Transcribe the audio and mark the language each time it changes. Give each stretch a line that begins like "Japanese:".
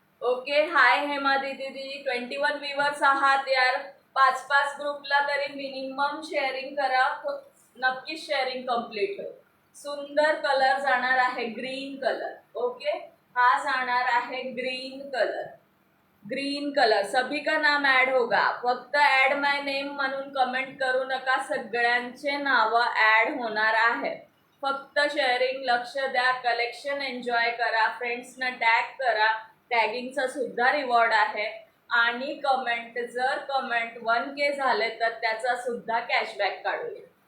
Marathi: Okay, हाय हेमा दीदी. 21 viewers आहात यार. 5-5 ग्रुपला तरी मिनिमम शेअरिंग करा. नक्कीच शेअरिंग कंप्लीट होईल. सुंदर कलर जाणार आहे ग्रीन कलर. ओके, हा जाणार आहे ग्रीन कलर.
Hindi: ग्रीन कलर सभी का नाम ऐड होगा.
Marathi: फक्त ऍड माय नेम म्हणून कमेंट करू नका. सगळ्यांचे नाव ऍड होणार आहे. फक्त शेअरिंग लक्ष द्या. कलेक्शन एन्जॉय करा. फ्रेंड्सना टॅग करा. टॅगिंगचा सुद्धा रिवॉर्ड आहे. आणि कमेंट, जर कमेंट 1K झाले तर त्याचा सुद्धा कॅशबॅक काढूया.